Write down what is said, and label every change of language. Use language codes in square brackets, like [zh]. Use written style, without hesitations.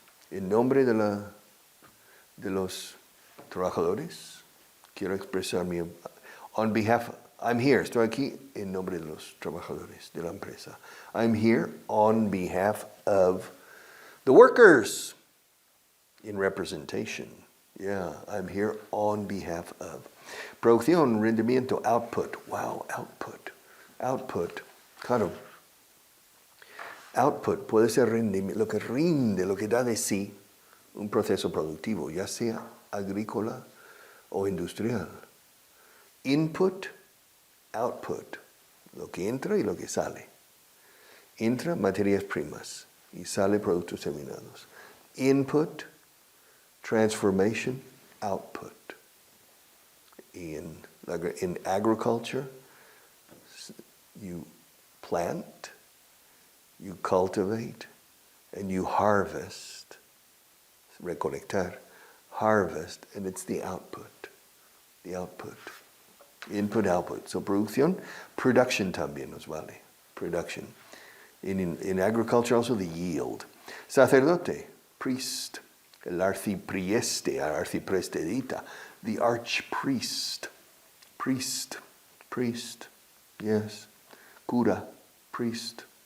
[es] En nombre de los trabajadores, quiero expresar [en] on behalf, I'm here, [es] estoy aquí en nombre de los trabajadores de la empresa. [en] I'm here on behalf of the workers in representation. Yeah, I'm here on behalf of. [es] Producción, rendimiento, [en] output. Wow, output. output, claro. [es] Output puede ser lo que rinde, lo que da de sí un proceso productivo, ya sea agrícola o industrial. [en] Input, output, [es] lo que entra y lo que sale. Entra materias primas y sale productos terminados. [en] Input, transformation, output. In agriculture, you plant, you cultivate, and you harvest. Recolectar, harvest, and it's the output. The output. Input, output. [es] So producción, production también nos vale. [en] Production. In agriculture also the yield. [es] Sacerdote, priest. El arciprieste, arciprestedita. [en] The archpriest. Priest. Priest. Yes. Cura. Priest.